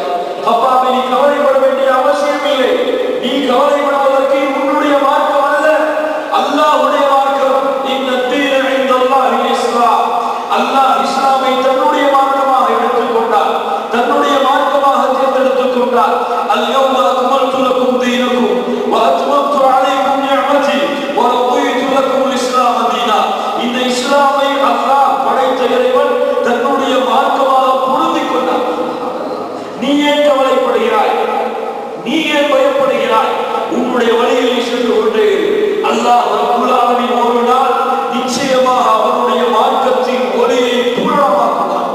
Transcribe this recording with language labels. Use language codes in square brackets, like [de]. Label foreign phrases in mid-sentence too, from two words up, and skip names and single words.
[ta] ஹப்பாபே, நீ கவலைப்பட வேண்டிய அவசியம் இல்லை. நீ கவலைப்படுவதற்கு உன்னுடைய மார்க்கம் அல்ல, அல்லாஹ்வுடைய மார்க்கம். [ar] إن الدين عند الله الإسلام, [ta] அல்லாஹ் இஸ்லாமை தன்னுடைய மார்க்கமாக எடுத்துக்கொண்டார், தன்னுடைய மார்க்கமாக தேர்ந்தெடுத்துக் கொண்டார். [ar] اليوم أكملت لكم دينكم وأتممت عليكم نعمتي و ரضيت لكم الاسلام دينا. [ta] இந்த இஸ்லாமை அல்லாஹ் படைத்த இறைவன் தன்னுடைய மார்க்கமாக பொருந்திக் கொண்டார். நீ ஏன் கவலைப்படுகிறாய்? நீ ஏன் பயப்படுகிறாய்? உன்னுடைய வழியில் நீ சென்று கொண்டே அல்லாஹ் [ar] رب العالمين [ta] ஒரு நாள் நிச்சயமாக அவனுடைய மார்க்கத்தின் ஒளியை பூரணமாக்குவான்.